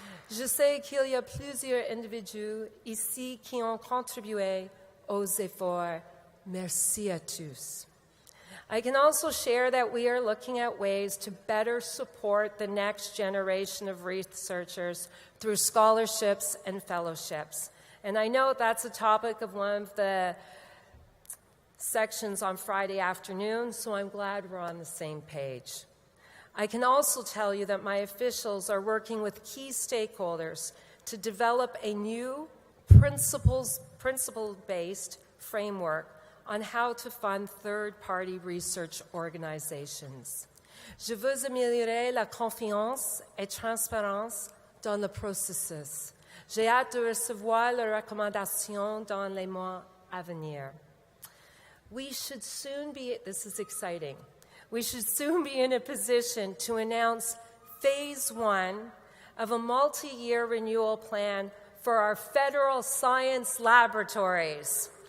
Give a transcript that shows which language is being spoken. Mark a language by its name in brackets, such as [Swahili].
[French] Je sais qu'il y a plusieurs individus ici qui ont contribué aux efforts. Merci à tous. [English] I can also share that we are looking at ways to better support the next generation of researchers through scholarships and fellowships. And I know that's a topic of one of the sections on Friday afternoon, so I'm glad we're on the same page. I can also tell you that my officials are working with key stakeholders to develop a new principle-based framework on how to fund third-party research organizations. [French] Je veux améliorer la confiance et transparence dans le processus. J'ai hâte de recevoir les recommandations dans les mois à venir. [English] We should soon be, this is exciting, we should soon be in a position to announce phase 1 of a multi-year renewal plan for our federal science laboratories.